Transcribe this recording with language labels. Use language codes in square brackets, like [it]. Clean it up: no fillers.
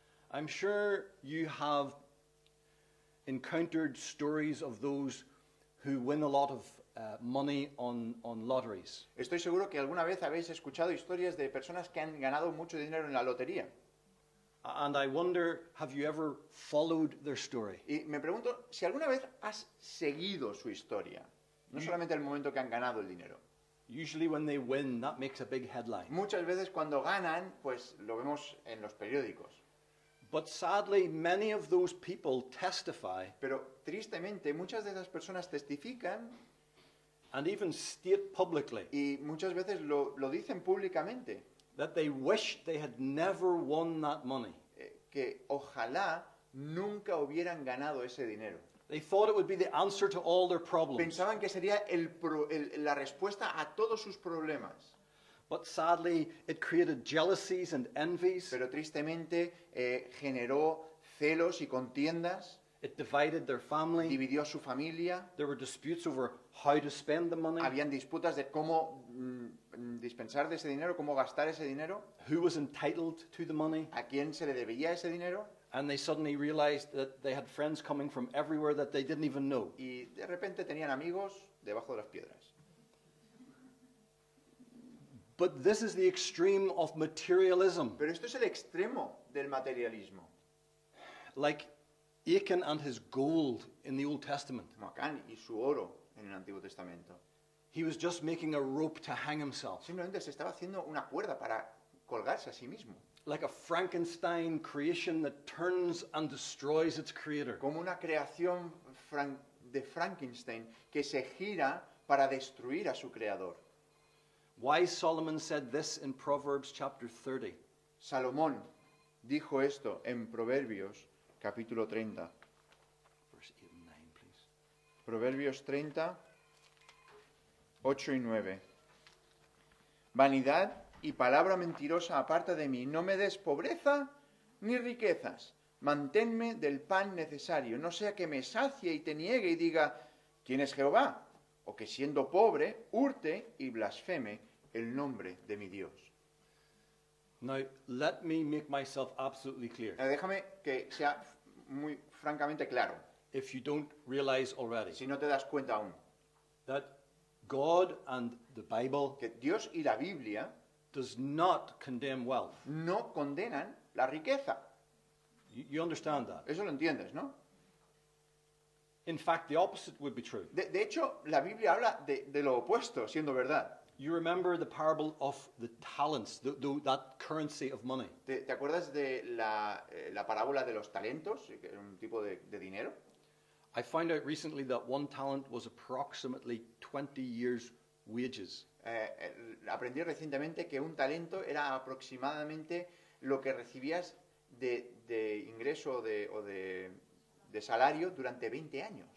[en] I'm sure you have encountered stories of those who win a lot of money on lotteries. [es] Estoy seguro que alguna vez habéis escuchado historias de personas que han ganado mucho dinero en la lotería. [en] And I wonder, have you ever followed their story? [es] Y me pregunto si alguna vez has seguido su historia, no solamente el momento que han ganado el dinero. [en] Usually when they win, that makes a big headline. [es] Muchas veces cuando ganan, pues lo vemos en los periódicos. [en] But sadly, many of those people testify [es] Pero tristemente muchas de esas personas testifican [en] and even state publicly [es] y muchas veces lo dicen públicamente, [en] that they wish they had never won that money. [es] Que ojalá nunca hubieran ganado ese dinero. [en] They thought it would be the answer to all their problems. [es] Pensaban que sería la respuesta a todos sus problemas. [en] But sadly, it created jealousies and envies. [es] Pero tristemente generó celos y contiendas, [en] It divided their family. [es] dividió a su familia, [en] There were disputes over how to spend the money, [es] habían disputas de cómo dispensar de ese dinero, cómo gastar ese dinero, [en] who was entitled to the money. [es] a quién se le debía ese dinero, [en] And they suddenly realized that they had friends coming from everywhere that they didn't even know. [es] y de repente tenían amigos debajo de las piedras. [en] But this is the extreme of materialism. [es] Pero esto es el extremo del materialismo, [en] Like Achan and his gold in the Old Testament. [es] como Acán y su oro en el Antiguo Testamento. [en] He was just making a rope to hang himself. [es] Simplemente se estaba haciendo una cuerda para colgarse a sí mismo, [en] Like a Frankenstein creation that turns and destroys its creator. [es] como una creación de Frankenstein que se gira para destruir a su creador. [en] Wise Solomon said this in Proverbs chapter 30. [es] Salomón dijo esto en Proverbios capítulo 30. [en] Verse 8 and 9, please. [es] Proverbios 30, 8 y 9. Vanidad y palabra mentirosa aparta de mí. No me des pobreza ni riquezas. Manténme del pan necesario. No sea que me sacie y te niegue y diga, ¿quién es Jehová? O que siendo pobre, hurte y blasfeme el nombre de mi Dios. [en] Now, let me make myself absolutely clear. [es] Déjame que sea muy francamente claro, [en] If you don't realize already, [es] si no te das cuenta aún, [en] that God and the Bible [es] que Dios y la Biblia [en] does not condemn wealth. [es] no condenan la riqueza. [en] You understand that? [es] Eso lo entiendes, ¿no? [en] In fact, the opposite would be true. [es] De hecho, la Biblia habla de lo opuesto, siendo verdad. [en] You remember the parable of the talents, that currency of money. [es] ¿Te acuerdas de la parábola de los talentos, que era un tipo de dinero? [en] I found out recently that one talent was approximately 20 years' wages. [es] Aprendí recientemente que un talento era aproximadamente lo que recibías de ingreso o de salario durante 20 años